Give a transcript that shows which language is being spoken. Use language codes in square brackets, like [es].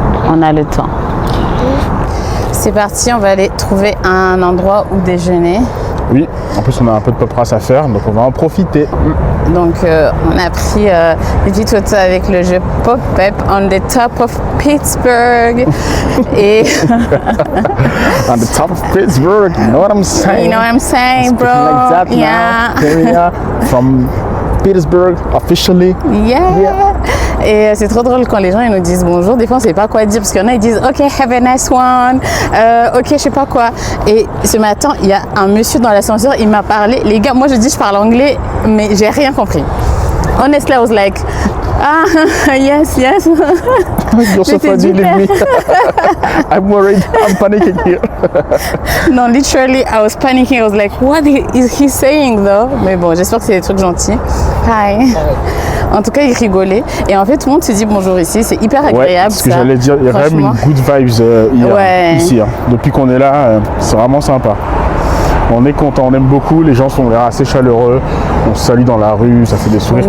[fr] On a le temps. C'est parti, on va aller trouver un endroit où déjeuner. Oui, en plus on a un peu de paperasse à faire, donc on va en profiter. Donc on a pris des petites photos avec le jeu Pop-Up [en] on the top of Pittsburgh. [fr] Et [en] on the top of Pittsburgh, you know what I'm saying? You know what I'm saying, bro? Like that yeah. Now. From Pittsburgh, officially. Yeah. [fr] Et c'est trop drôle quand les gens ils nous disent bonjour. Des fois on sait pas quoi dire parce qu'il y en a ils disent [en] ok have a nice one, [fr] ok je sais pas quoi. Et ce matin il y a un monsieur dans l'ascenseur, il m'a parlé. Les gars, moi je dis je parle anglais mais j'ai rien compris. [en] Honestly I was like yes. You're so funny, leave me. I'm worried. I'm panicking here. No, literally, I was panicking. I was like, what is he saying though? [fr] Mais bon, j'espère que c'est des trucs gentils. [en] Hi. [fr] En tout cas, il rigolait. Et en fait, tout le monde se dit bonjour ici. C'est hyper agréable. Ouais, ce que j'allais dire, il y a quand même une good vibes ici. Hein. Depuis qu'on est là, c'est vraiment sympa. On est content, on aime beaucoup, les gens sont l'air assez chaleureux, on se salue dans la rue, ça fait des sourires.